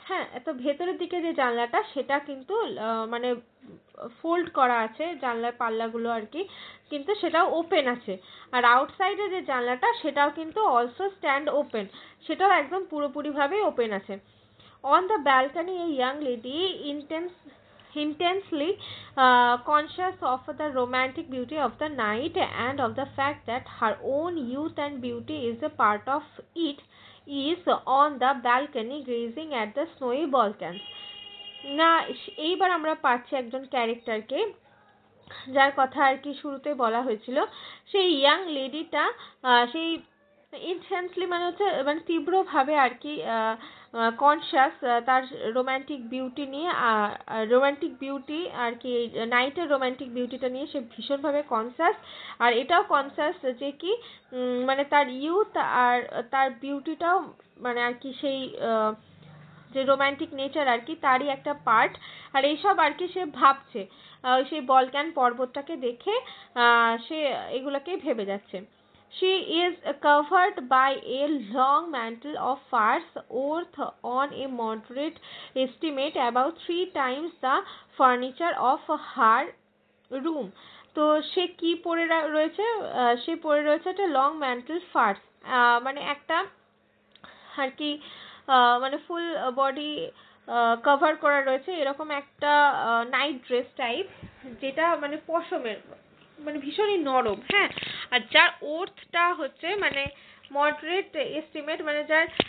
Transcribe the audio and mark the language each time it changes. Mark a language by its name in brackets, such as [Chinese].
[Bangla] হ্যাঁ তো ভেতরের দিকে যে জানলাটা সেটা কিন্তু মানে ফোল্ড করা আছে জানলার পাল্লাগুলো আর কি, কিন্তু সেটাও ওপেন আছে, আর আউটসাইডে যে জানলাটা সেটাও কিন্তু [English] also stand open, [Bangla] সেটাও একদম পুরোপুরিভাবেই ওপেন আছে। [English] On the balcony a young lady intensely conscious of the romantic beauty of the night and of the fact that her own youth and beauty is a part of it is on the balcony gazing at the snowy Balkans. [Bangla] না এইবার আমরা পাচ্ছি একজন ক্যারেক্টারকে যার কথা আর কি শুরুতে বলা হয়েছিল, সেই ইয়াং লেডিটা সেই ইনটেন্সলি মানে হচ্ছে মানে তীব্রভাবে আর কি কনশাস তার রোম্যান্টিক বিউটি নিয়ে, রোম্যান্টিক বিউটি আর কি নাইটের রোম্যান্টিক বিউটিটা নিয়ে সে ভীষণভাবে কনসাস, আর এটাও কনসাস যে কি মানে তার ইউথ আর তার বিউটিটাও মানে আর কি সেই যে রোম্যান্টিক নেচার আর কি তারই একটা পার্ট, আর এইসব আর কি সে ভাবছে সেই বলক্যান পর্বতটাকে দেখে সে এগুলোকেই ভেবে যাচ্ছে। [English] She is covered by a long mantle of furs worth on a moderate estimate about 3 times the furniture of her room. [Bangla] তো সে কি পরে রয়েছে, সে পরে রয়েছে একটা লং ম্যান্টেল ফার্স, মানে একটা আর কি মানে ফুল বডি কভার করা রয়েছে এরকম একটা নাইট ড্রেস টাইপ, যেটা মানে পশমের মানে ভীষণই নরম, হ্যাঁ আর যার ওর্থটা হচ্ছে মানে মডারেট এস্টিমেট, মানে যার